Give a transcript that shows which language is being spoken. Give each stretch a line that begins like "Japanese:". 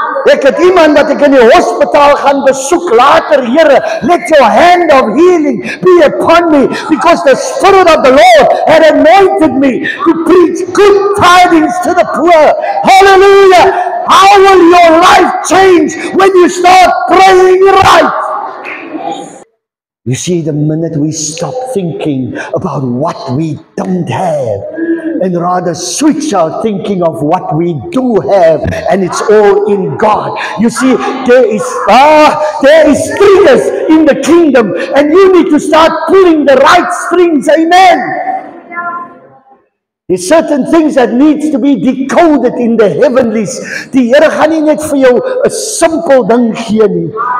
Afrikaans: Ek het iemand wat ek in die hospitaal gaan besoek later.
English: Here, let your hand of healing be upon me, because the Spirit of the Lord had anointed me to preach good tidings to the poor. Hallelujah. How will your life change when you start praying right? You see, the minute we stop thinking about what we don't have and rather switch our thinking of what we do have, and it's all in God. You see, there is strings in the kingdom, and you need to start pulling the right strings. Amen. There's certain things that needs to be decoded in the heavenlies.
Afrikaans: Die Here gaan nie net vir jou 'n simpel ding gee nie.